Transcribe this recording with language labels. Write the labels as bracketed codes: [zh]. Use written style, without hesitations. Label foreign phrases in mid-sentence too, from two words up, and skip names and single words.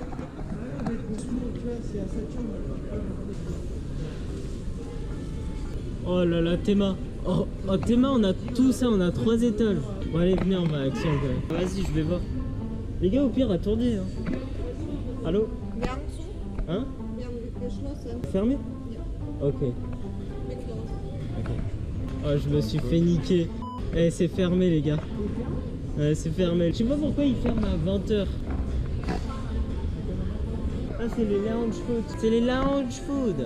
[fr] Oh là là, Théma. Oh, Théma, on a tout ça, on a 3 étages. Bon allez, venez, on va à Action quand même. Vas-y, je vais voir. Les gars, au pire, attendez. Hein. Allô? [de] Wir haben zu, [fr] Hein? [de] wir haben geschlossen. [fr] Fermé? Ok. Ok. Oh, je me suis fait niquer. Eh, c'est fermé, les gars. Ouais, c'est fermé. Je sais pas pourquoi ils ferment à 20 h. [en] Ah, c'est les lounge food. C'est les lounge food.